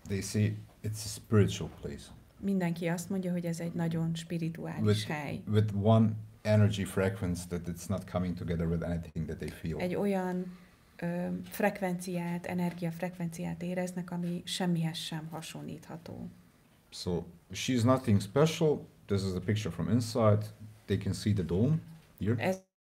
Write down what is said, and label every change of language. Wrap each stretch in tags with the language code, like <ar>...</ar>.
<en>they say it's a spiritual place.</en> <hu>Mindenki azt mondja, hogy ez egy nagyon spirituális hely.</hu> <en>With one energy frequency that it's not coming together with anything that they feel.</en> <hu>Egy olyan frekvenciát, energiafrekvenciát éreznek, ami semmihez sem hasonlítható.</hu> <en>So she's nothing special. This is a picture from inside. They can see the dome here.</en>